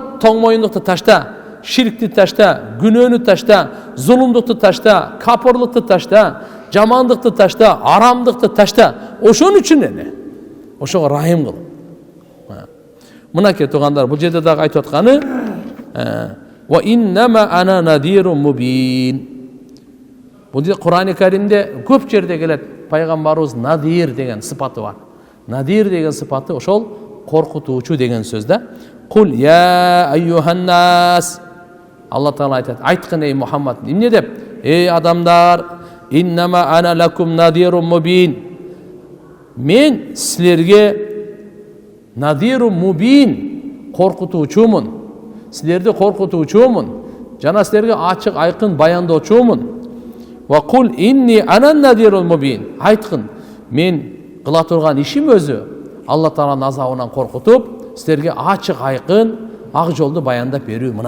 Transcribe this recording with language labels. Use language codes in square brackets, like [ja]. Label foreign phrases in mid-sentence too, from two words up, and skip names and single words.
[ky] Тоң моюндукту ташта, ширкти ташта, күнөөнү ташта, зулумдукту ташта, капырлыкты ташта, жамандыкты ташта, арамдыкты ташта. Ошон үчүн эле. Ошого райым кыл. Мынакей тугандар, бул жерде дагы айтып атканы [ar] وإنما أنا نذير مبين. [ky] Бул жерде Кур'ан-ы Каримде көп жерде келет пайгамбарыбыз надир деген сыпаты бар. Надир деген сыпаты ошол коркутуучу деген сөз да. [ar] قل يا أيها الناس. [ky] Алла Таала айтат, айткын ей Мухаммад. Эмне деп? Эй адамдар, [ar] إنما أنا لكم نذير مبين. [ky] Мен силерге [ar] نذير مبين [ky] коркутуучумун. Силерди коркутуучумун. Жана силерге ачык айкын баяндоочумун. [ar] وقل إني أنا نذير مبين. [ky] Айткын, мен кыла турган ишим өзү Алла Тааланын азабынан коркутуп, силерге ачык айкын ак жолду баяндап берүү мына.